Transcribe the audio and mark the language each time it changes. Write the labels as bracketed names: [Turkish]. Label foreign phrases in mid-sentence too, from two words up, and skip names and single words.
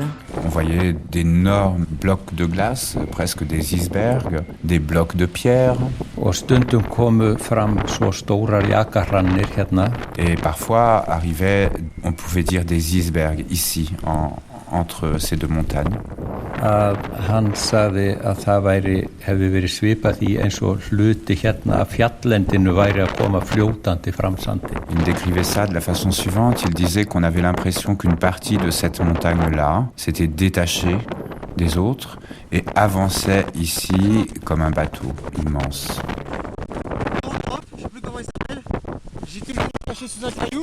[French] On voyait d'énormes blocs de glace, presque des icebergs, des blocs de pierre. Et parfois arrivaient, on pouvait dire, des icebergs ici, entre ces deux montagnes. [Icelandic] Hann sagði að það hefði verið svipað því eins og hluti hérna af fjallendinu væri að koma fljótandi fram sandi. [French] Il décrivait ça de la façon suivante. Il disait qu'on avait l'impression qu'une partie de cette montagne-là s'était détachée des autres et avançait ici comme un bateau immense. Je sais plus comment il s'appelle. J'étais caché sous un caillou.